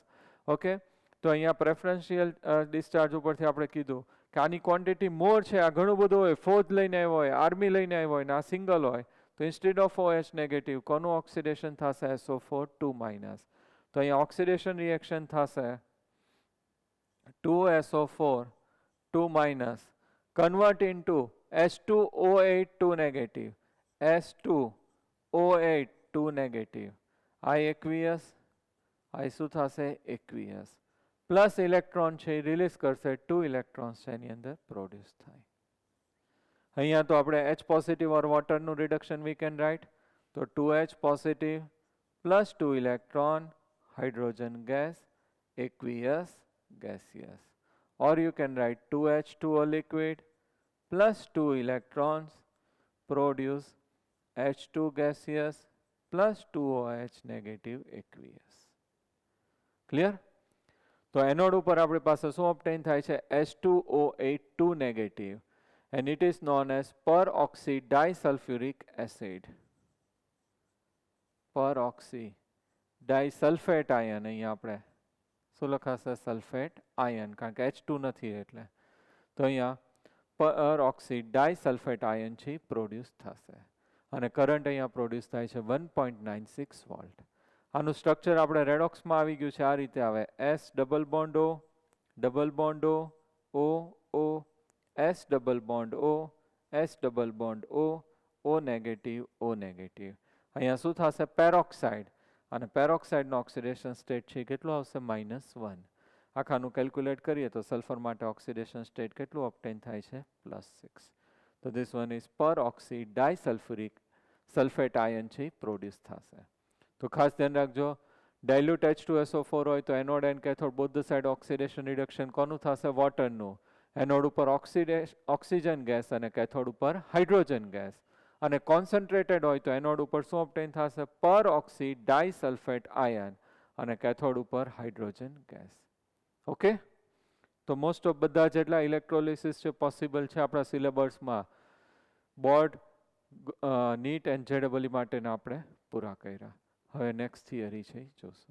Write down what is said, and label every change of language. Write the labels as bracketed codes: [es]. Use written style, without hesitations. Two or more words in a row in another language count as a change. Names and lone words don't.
[gu] ઓકે, તો અહીંયા [en] preferential discharge [gu] ઉપરથી આપણે કીધું કે આની [en] quantity more [gu] છે, આ ઘણું બધું હોય, ફોર્થ લઈને આવ્યો હોય, આર્મી લઈને આવ્યો હોય, ને આ સિંગલ હોય, તો [en] instead of OH negative [gu] કોનું ઓક્સિડેશન થશે? [en] SO4 2 minus. [gu] તો અહીંયા [en] oxidation reaction [gu] થશે [en] 2SO4 2 minus convert into H2O8 2 negative, H2O8 2 negative, I aqueous, [gu] I શું થશે? [en] aqueous, plus electron [gu] છે એ રિલીઝ કરશે, 2 ઇલેક્ટ્રોન્સ છે એની અંદર પ્રોડ્યુસ થાય. અહીંયા તો આપણે [en] H positive or [gu] વોટરનું [en] reduction we can write, [gu] તો [en] 2H positive plus 2 electron, hydrogen gas, aqueous, gaseous. Or you can write 2H2O liquid plus 2 electrons produce H2 gaseous plus 2OH negative aqueous. Clear? [gu] તો એનોડ ઉપર આપણી પાસે શું ઓબ્ટેન થાય છે? [en] H2O8 2 negative, and it is known as peroxy disulfuric acid. Peroxy disulfate ion, [gu] અહીંયા આપણે શું લખાશે? સલ્ફેટ આયન, કારણ કે H2 નથી એટલે. તો અહીંયા [en] peroxy disulfate ion [gu] છે પ્રોડ્યુસ થશે અને કરંટ અહીંયા પ્રોડ્યુસ થાય છે 1.96 વોલ્ટ. આનું સ્ટ્રક્ચર આપણે રેડોક્સમાં આવી ગયું છે, આ રીતે આવે: [en] S double bond O, double bond O, O, O, S double bond O, S double bond O, O negative, O negative, [gu] O નેગેટિવ. અહીંયા શું થશે? પેરોક્સાઇડ, અને પેરોક્સાઇડનો [en] oxidation state [gu] છે કેટલું આવશે? -1. આખાનું કેલ્ક્યુલેટ કરીએ તો સલ્ફર માટે [en] oxidation state [gu] કેટલું ઓબ્ટેન થાય છે? +6. તો [en] this one is peroxy disulfuric sulfate ion [gu] છે પ્રોડ્યુસ થશે. તો ખાસ ધ્યાન રાખજો, [en] dilute H2SO4 [gu] હોય તો [en] anode and cathode both the side oxidation reduction [gu] કોનું થશે? વોટરનું. એનોડ ઉપર [en] oxygen gas [gu] અને કેથોડ ઉપર [en] hydrogen gas. [gu] અને કોન્સન્ટ્રેટેડ હોય તો એનોડ ઉપર શું ઓબ્ટેન થશે? [en] peroxy disulfate ion, [gu] અને કેથોડ ઉપર [en] hydrogen gas. [gu] ઓકે, તો [en] most of [gu] બધા જેટલા ઇલેક્ટ્રોલિસિસ છે પોસિબલ છે આપણા સિલેબસમાં, બોર્ડ, [en] NEET and JEE [gu] માટેના આપણે પૂરા કર્યા. હવે [en] next theory [gu] છે એ જોશું.